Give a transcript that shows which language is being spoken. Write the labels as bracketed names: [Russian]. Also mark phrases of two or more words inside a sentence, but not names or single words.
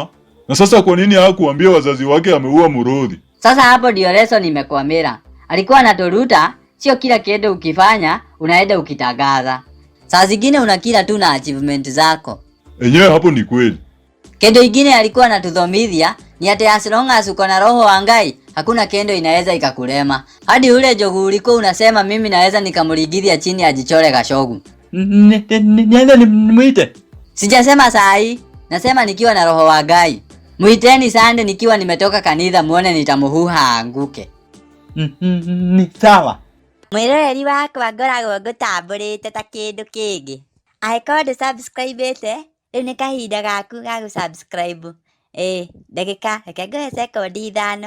[Swahili] Na sasa kwa nini hakuambia wazazi wake ameua mũrũthi? Sasa hapo ndio lesson nimekwamira. Alikuwa anatoruta, sio kila kitu ukifanya unaenda ukitagaza. Saa zingine unakila tu na achievement zako. Enyewe hapo ni kweli. Kendo ingine alikuwa anatuthomithia ni ati [English] as long as [Swahili] uko na roho wa Ngai, hakuna kendo inaweza ikakulema. Hadi ule jogu ulikuwa unasema mimi naweza nikamligidhia chini ajichore Gashogu. Niende nimuite. Sijasema saa hii, nasema nikiwa na roho wa Ngai. Muiteni Sande nikiwa nimetoka kanitha muone nitamuhuha aanguke. Ni sawa. [Kikuyu] Mwiroreri wakwa ngoragwo ngũtambũrĩte ta kĩndũ kĩngĩ. Angĩkorwo ndũsubscribĩte, rĩu nĩ kahinda gaku ga gũsubscribe. Ndagĩka, reke ngoye sekondi 5.